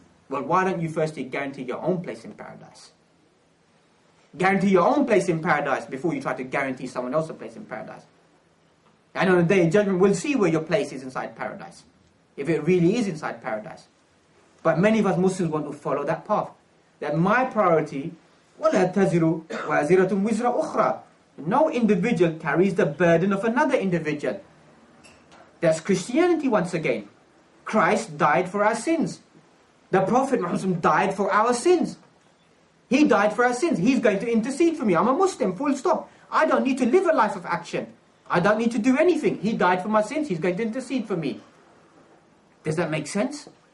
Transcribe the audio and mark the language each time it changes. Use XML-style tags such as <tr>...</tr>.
<en>Well, why don't you firstly guarantee your own place in paradise? Guarantee your own place in paradise before you try to guarantee someone else a place in paradise. And on the day of judgment, we'll see where your place is inside paradise. If it really is inside paradise. But many of us Muslims want to follow that path. That my priority,</en> <ar>وَلَا تَزِرُ وَازِرَةٌ وِزْرَ أُخْرَى.</ar> <en>No individual carries the burden of another individual. That's Christianity once again. Christ died for our sins. The Prophet Muhammad died for our sins. He died for our sins. He's going to intercede for me. I'm a Muslim, full stop. I don't need to live a life of action. I don't need to do anything. He died for my sins. He's going to intercede for me. Does that make sense?</en>